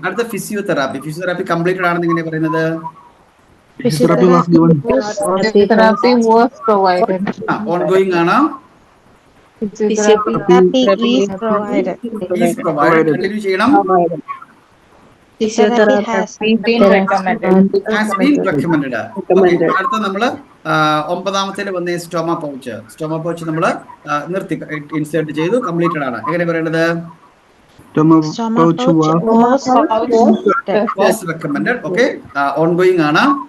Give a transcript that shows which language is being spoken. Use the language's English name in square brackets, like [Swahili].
[Malayalam] അടുത്ത physiotherapy completed ആണെന്ന് എങ്ങനെ പറയുന്നത്? [English] Physiotherapy was given. Physiotherapy was provided. [Malayalam] Ongoing ആണ്. [English] Physiotherapy is provided. Is provided. [Malayalam] Continue ചെയ്യണം. [English] Physiotherapy has been recommended. Has been recommended. Okay. [Malayalam] അടുത്ത നമ്മള് 9ാമത്തേല് വന്ന സ്റ്റോമ പൗച്ച് നമ്മള് നിർത്തി ഇൻസേർട്ട് ചെയ്തു. കംപ്ലീറ്റഡ് ആണ്. എങ്ങനെ പറയേണ്ടത്? [English] Stomach pouch was Was recommended. Okay. [Malayalam] Ongoing ആണ്.